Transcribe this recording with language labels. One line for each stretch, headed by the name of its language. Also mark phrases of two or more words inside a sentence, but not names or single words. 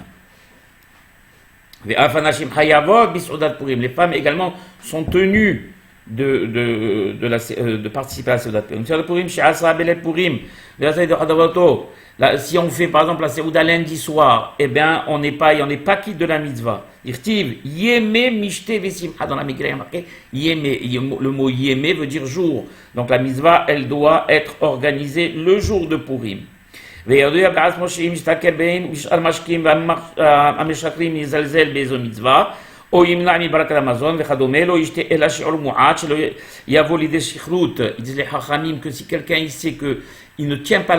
French: Les femmes également sont tenues de participer à la Seudat Purim. Si on fait par exemple la Seuda lundi soir, eh bien on n'est pas quitte de la mitzvah.
Hebrew: לעשות ימי משתה ושמחה,
French: dans la Mikra il y a marqué yeme. Le mot yeme veut dire jour. Donc la mitzvah elle doit être organisée le jour de Purim. Il disent les Hachamim que si quelqu'un il sait que il ne tient pas